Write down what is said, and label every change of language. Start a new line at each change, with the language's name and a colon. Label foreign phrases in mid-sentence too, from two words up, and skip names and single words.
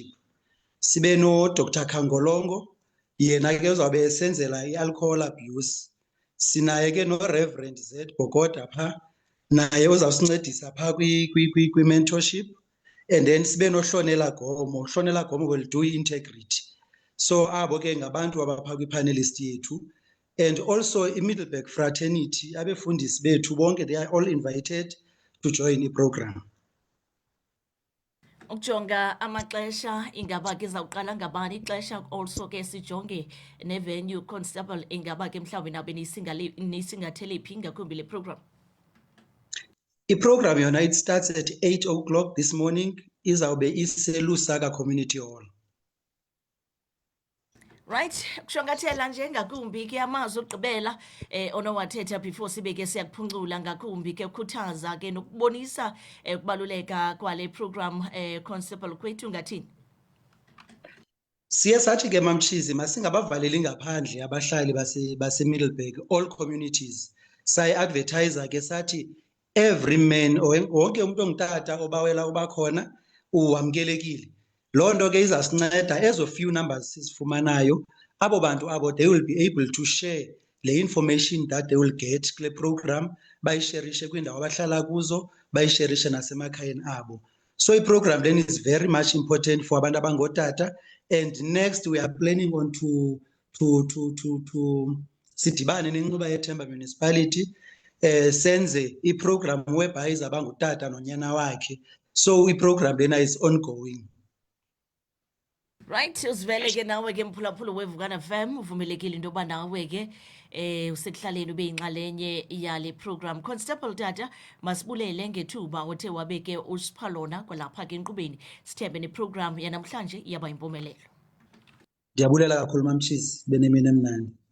Xhosa: Sibe no-Dr. Khangolongo yena ke uzawube esenzela i-alcohol abuse. Sinaye ke no-Reverend Z Bokota pha naye uzawusincedisa pha kwi-mentorship.
English: And then
Xhosa: sibe noHlonela Gomo.
English: Hlonela Gomo will do integrity.
Xhosa: So abo ke ngabantu abapha kwi-panelist yethu.
English: And also
Xhosa: i-Middleburg Fraternity, abefundisi bethu bonke,
English: they are all invited to join i-program.
Xhosa: Ukujonga amaxesha ingaba ke zawuqala ngabani ixesha also ke sijonge ne-venue Constable ingaba ke mhlawumbi nabe nisingathele phi ngakumbi le program. I-program yona
English: it starts at 8 o'clock this morning,
Xhosa: izawube iseLusaka Community Hall. Right, kushongathela nje ngakumbi ke amazwi okugqibela onowathetha before sibe ke siyakuphuncula ngakumbi ke ukukhuthaza ke nokubonisa ukubaluleka kwale program Constable kwethu ngathini. Siye sathi ke mamtshizi masingabavaleli ngaphandle abahlali base-Middleburg,
English: all communities.
Xhosa: Sayi-advertiser ke sathi
English: every man
Xhosa: wonke umuntu ongutata obawela ubakhona uwamkelekile. Loo nto ke izasinceda ezo
English: few numbers
Xhosa: sizifumanayo abo bantu abo
English: they will be able to share the information that they will get
Xhosa: kule program bayisherishe kwindawo abahlala kuzo, bayisherishe nasemakhayeni abo.
English: So i-program then is very much important for
Xhosa: abantu abangotata.
English: And next we are planning on to
Xhosa: sidibane nenquba yeThemba Municipality senze i-program whereby izabangutata nonyana wakhe.
English: So
Xhosa: i-program lena
English: is ongoing. Right,
Xhosa: uzivele ke nawe ke mphulaphula weVukana FM uvumelekile into yoba nawe ke usekuhlaleni ube yinxalenye yale program. Constable Tata masibulele ngethuba othe wabeke usiphalona kwalapha ke enkqubeni sithembe neprogram yanamhlanje iyaba impumelelo. Ndiyabulela kakhulu mamshizi benemini emnandi.